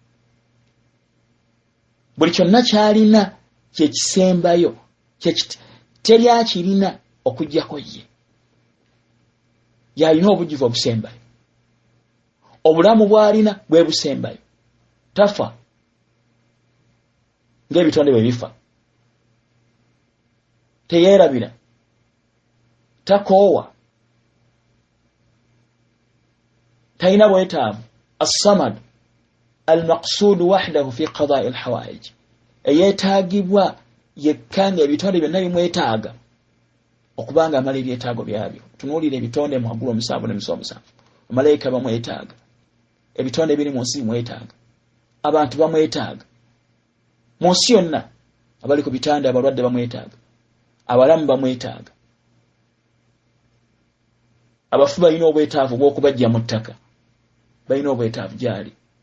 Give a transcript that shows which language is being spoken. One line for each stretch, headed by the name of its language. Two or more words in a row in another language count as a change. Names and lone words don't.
Ganda: buli kyonna kyalina kyekisembayo teri akirina okujjako ye yalina obujjuvu obusembayo obulamu bwalina bwe busembayo tafa ng'ebitonde bwe bifa teyerabira takoowa talina bwetaavu
Arabic: الصمد المقصود وحده في قضاء الحوائج
Ganda: eyetaagibwa yekkanga ebitonde byonna bimwetaaga okubanga amala ebyetaago byabyo tunuulira ebitonde mu waggulu omusanvu n'emisomo omusanvu amalayika bamwetaaga ebitonde biri mu nsi bimwetaaga abantu bamwetaaga mu nsi yonna abali ku bitanda abalwadde bamwetaaga abalamu bamwetaaga abafu balina obwetaavu bw'okubajja mu ttaka balina obwetaavu gyali